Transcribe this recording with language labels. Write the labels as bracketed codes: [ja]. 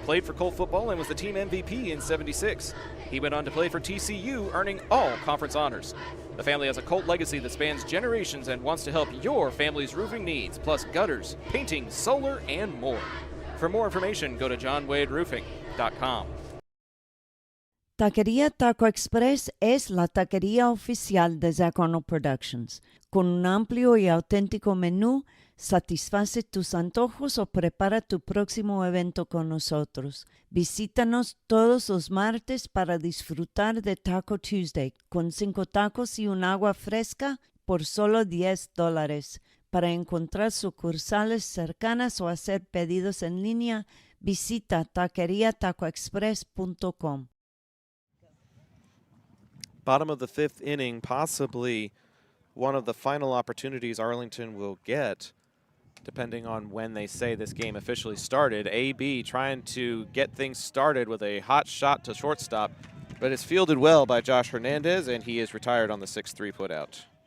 [en] played for Colt football and was the team MVP in '76. He went on to play for TCU, earning all conference honors. The family has a Colt legacy that spans generations and wants to help your family's roofing needs, plus gutters, painting, solar, and more. For more information, go to johnwaderoofing.com. [es] Taquería Taco Express es la taquería oficial de Zach Arnold Productions. Con un amplio y auténtico menú, satisface tus antojos o prepara tu próximo evento con nosotros. Visítanos todos los martes para disfrutar de Taco Tuesday con 5 tacos y un agua fresca por solo $10. Para encontrar sucursales cercanas o hacer pedidos en línea, visita taqueriatacoexpress.com. [en] Bottom of the 5th inning, possibly one of the final opportunities Arlington will get, depending on when they say this game officially started. AB trying to get things started with a hot shot to shortstop, but it's fielded well by Josh Hernandez, and he is retired on the 6-3 putout.